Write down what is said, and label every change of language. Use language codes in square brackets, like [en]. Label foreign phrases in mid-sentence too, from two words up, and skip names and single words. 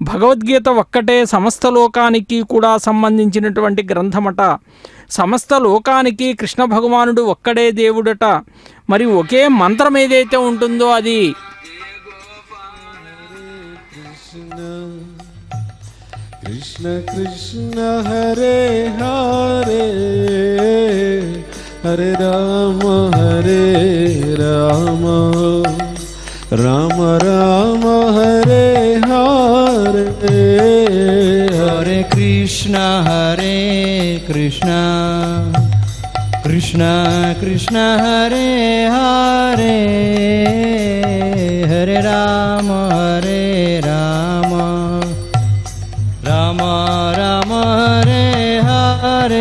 [te] భగవద్గీత ఒక్కటే సమస్త లోకానికి కూడా సంబంధించినటువంటి గ్రంథమట. సమస్త లోకానికి కృష్ణ భగవానుడు ఒక్కడే దేవుడట. మరి ఒకే మంత్రం ఏదైతే ఉంటుందో అది కృష్ణ కృష్ణ హరే హరే హరే రామ హరే రామ రామ రామ హరే హరే హరే కృష్ణ కృష్ణ కృష్ణ హరే హరే హరే రామ రామ రామ హరే హరే